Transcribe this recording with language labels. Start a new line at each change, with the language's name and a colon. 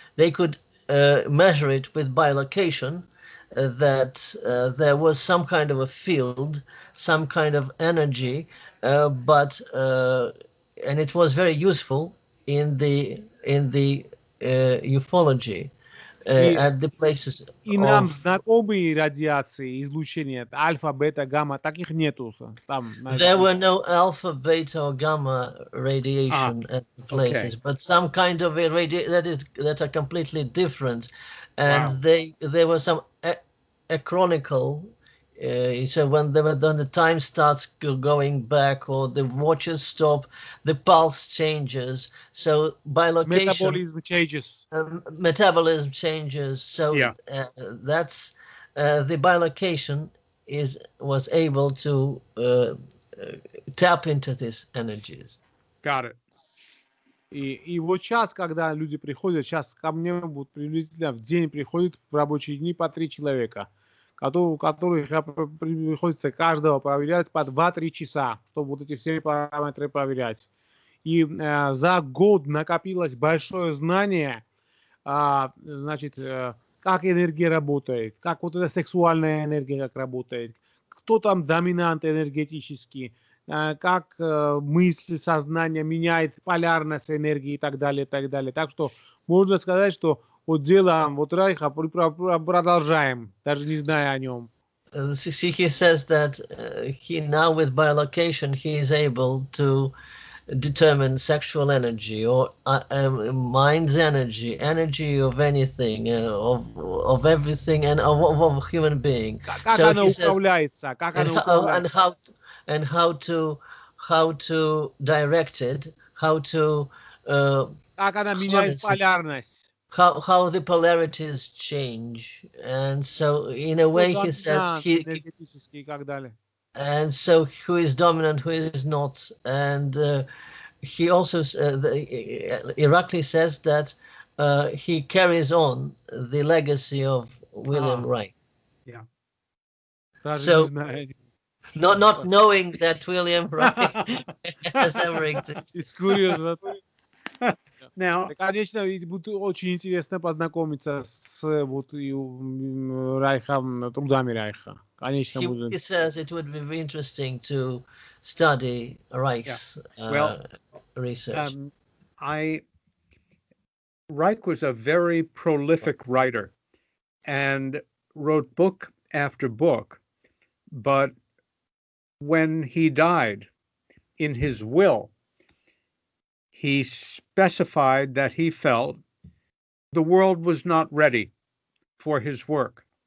English: could measure it with bilocation, that there was some kind of a field, some kind of energy, but and it was very useful in the ufology. at the places
Russian: И нам
English: of...
Russian: знакомые радиации, излучения, альфа, бета, гамма, таких нету там.
English: There were no alpha, beta, or gamma radiation at the places, okay. but some kind of a that are completely different, and Wow. there were some achronical. So when the time starts going back or the watches stop, the pulse changes. So by location, Metabolism changes. Metabolism changes. So that's the bilocation was able to tap into these energies. Got it.
Russian: И вот сейчас, когда люди приходят, сейчас ко мне вот приблизительно в день приходит в рабочие дни по 3 человека, у которых приходится каждого проверять по 2-3 часа, чтобы вот эти все параметры проверять. И за год накопилось большое знание, значит, как энергия работает, как вот эта сексуальная энергия как работает, кто там доминант энергетический, как мысли, сознание меняет полярность энергии и так далее, и так далее. Так что можно сказать, что вот дело вот Райха продолжаем, даже не зная о нем.
English: See, he says that he now with bilocation he is able to determine sexual energy or mind's energy, energy of anything, of everything, and of a human being.
Russian: Как
English: So
Russian: оно
English: he says,
Russian: управляется, как оно управляется.
English: and how to direct it, how to
Russian: как она меняет полярность.
English: How the polarities change, and so in a way he says
Russian: энергетически и так далее.
English: And so who is dominant, who is not, and he also Irakli says that he carries on the legacy of William Reich. Yeah. So not knowing that William Reich has ever existed. It's curious. Now,
Russian: конечно, будет очень интересно познакомиться с вот Райхом, трудами Райха. Конечно,
English: he says it would be interesting to study Reich's research. Reich was a very prolific writer and wrote book after book, but when he died, in his will, he specified that he felt the world was not ready for his work.